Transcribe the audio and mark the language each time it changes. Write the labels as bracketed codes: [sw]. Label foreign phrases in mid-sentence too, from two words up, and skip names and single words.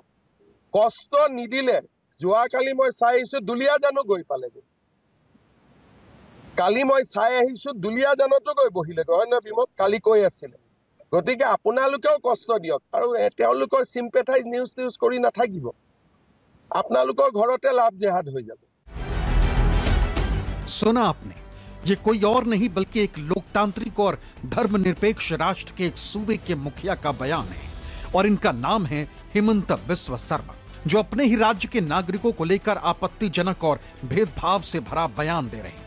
[as] কষ্ট নিদিলে যোৱাকালি মই চাই আহিছো দুলীয়াজানো গৈ পালেগৈ। কালি মই চাই আহিছো দুলীয়াজানতো গৈ বহিলেগৈ, হয় নহয় বিমল? কালি কৈ আছিলে। গতিকে আপোনালোকেও কষ্ট দিয়ক আৰু তেওঁলোকৰ চিম্পেথাইজ নিউজ কৰি নাথাকিব। আপোনালোকৰ ঘৰতে লাভ জেহাদ হৈ যাব। [hi] सुना आपने, ये कोई और नहीं बल्कि एक लोकतांत्रिक और धर्मनिरपेक्ष राष्ट्र के एक सूबे के मुखिया का बयान है। और इनका नाम है हेमंत बिस्वा शर्मा, जो अपने ही राज्य के नागरिकों को लेकर आपत्तिजनक और भेदभाव से भरा बयान दे रहे हैं।